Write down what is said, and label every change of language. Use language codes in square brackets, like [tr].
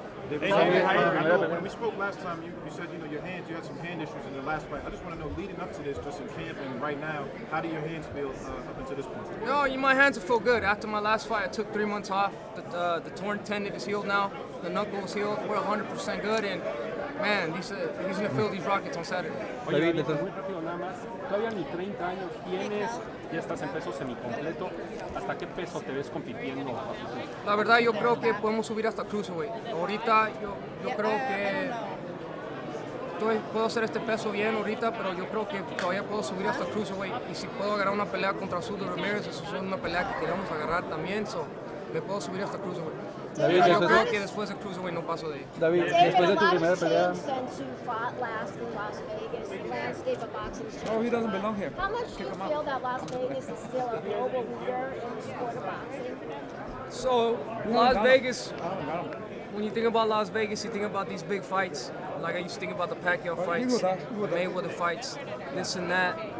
[en] Hey, I know when we spoke last time, you said you had some hand issues in the last fight. I just want to know, leading up to this, just in camp and right now, how do your hands feel up until this point? No, my hands feel good. After my last fight, I took 3 months off. The torn tendon is healed now. The knuckle is healed. We're 100% good, and man, he's gonna feel these rockets on Saturday. [es] David, muy rápido nada más. Todavía ni 30 años tienes, ya estás en peso semicompleto. ¿Hasta qué peso te ves compitiendo? La verdad yo creo que podemos subir hasta cruiserweight. Ahorita yo creo que puedo hacer este peso bien ahorita, pero yo creo que todavía puedo subir hasta cruiserweight. Y si puedo agarrar una pelea contra Sudo Ramírez, eso es una pelea que queremos agarrar también, so me puedo subir hasta cruiserweight. David, Yo creo que después de cruiserweight no paso de ahí. David, después de tu primera pelea. [en] Since you fought last in Las Vegas, the landscape of boxing has changed. Oh, he doesn't belong here. How much do you feel that Las Vegas is still a global leader in the sport of boxing? So, Las Vegas, when you think about Las Vegas, you think about these big fights. Like I used to think about the Pacquiao fights, Mayweather fights, this and that.